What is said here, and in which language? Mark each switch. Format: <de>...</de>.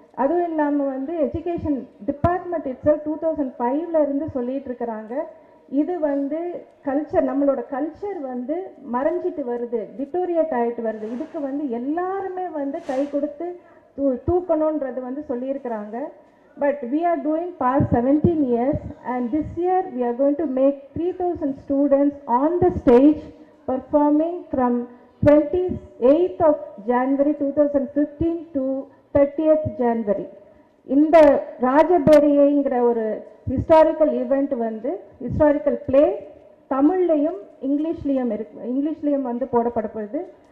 <ta>அதுவும் இல்லாமல் வந்து எஜுகேஷன் டிபார்ட்மெண்ட் இட்ஸெல்ஃப் 2005ல இருந்து சொல்லிட்டு இருக்கிறாங்க. இது வந்து கல்ச்சர், நம்மளோட கல்ச்சர் வந்து மறைஞ்சிட்டு வருது, டிட்டோரியேட் ஆகிட்டு வருது. இதுக்கு வந்து எல்லாருமே வந்து கை கொடுத்து தூக்கணுன்றது வந்து சொல்லியிருக்கிறாங்க.</ta> <en>But we are doing past 17 years, and this year we are going to make 3,000 students on the stage performing from 28th of January 2015 to 30th January.</en> <ta>இந்த ராஜபேரிங்கிற ஒரு ஹிஸ்டாரிக்கல் ஈவெண்ட் வந்து ஹிஸ்டாரிக்கல் பிளே தமிழ்லையும் இங்கிலீஷ்லேயும் வந்து போடப்படுது.</ta>